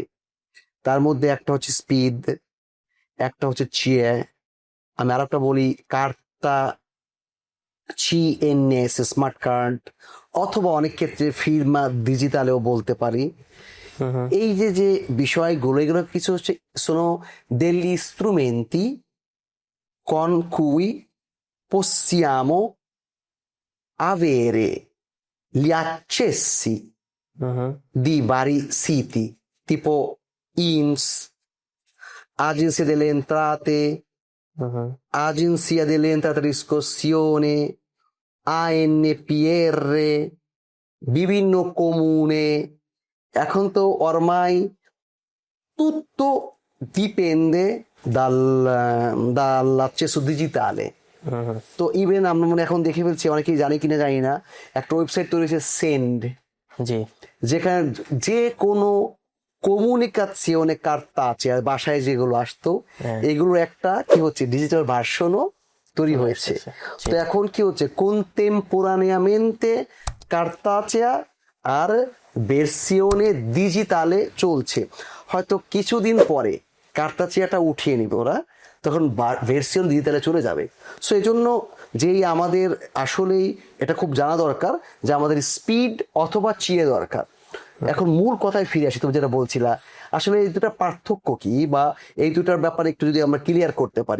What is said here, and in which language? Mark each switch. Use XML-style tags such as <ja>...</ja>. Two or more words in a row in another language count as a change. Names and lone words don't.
<bn>তার মধ্যে একটা হচ্ছে স্পিড, একটা হচ্ছে চিয়ে, আমি আর একটা বলি</bn> <it>carta CNS</it> <en>smart card,</en> <bn>অথবা অনেক ক্ষেত্রে</bn> <it>firma digitale</it> <bn>বলতে পারি। এই যে যে বিষয়গুলো, এগুলো কিছু হচ্ছে</bn> <it>sono degli strumenti con cui possiamo avere gli accessi di vari siti, tipo INPS, Agenzia delle Entrate, Agenzia delle Entrate e Riscossione, ANPR,</it> <bn>বিভিন্ন comune। এখন তো</bn> <it>ormai tutto dipende dall'accesso digitale।</it> <bn>তো ইভেন আমরা মনে এখন দেখে ফেলছি, অনেকেই জানে কিনা জানি না, একটা ওয়েবসাইট তৈরি হয়েছে সেন্ড, জি, যেখানে যে কোনো কমিউনিকেশনে কার্তা আছে আর বাসায় যেগুলো আসতো, এগুলোর একটা কি হচ্ছে</bn> <en>digital version</en> <bn>তৈরি হয়েছে। তো এখন কি হচ্ছে,</bn> <it>contemporaneamente cartacea আর versione digitale চলছে।</it> <bn>হয়তো কিছুদিন পরে কার্তাচিয়াটা উঠিয়ে নিবে ওরা, তখন</bn> <it>versione digitale</it> <bn>চলে যাবে। সো এই জন্য যেই আমাদের আসলেই এটা খুব জানা দরকার যে আমাদের স্পিড অথবা চিয়ে দরকার। এখন মূল কথায় ফিরে আসি, তুমি যেটা বলছিলা, আসলে এই দুটার পার্থক্য কি, বা এই দুটার ব্যাপারে একটু যদি আমরা ক্লিয়ার করতে পারি।</bn>